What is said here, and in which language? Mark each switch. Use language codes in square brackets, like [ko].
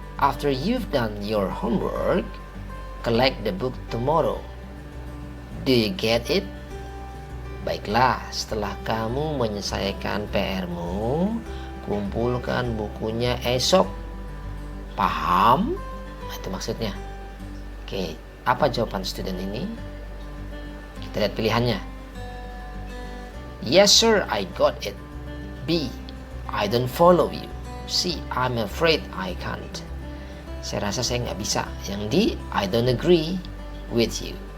[en] After you've done your homework, collect the book tomorrow. Do you get it? [id] Baiklah, setelah kamu menyelesaikan PR-mu, kumpulkan bukunya esok. Paham? Nah, itu maksudnya. [en] Oke, [id] apa jawaban student ini? Kita lihat pilihannya. [en] Yes sir, I got it. B, I don't follow you. C, I'm afraid I can't. [id] Saya rasa saya nggak bisa. Yang [en] D, I don't agree with you.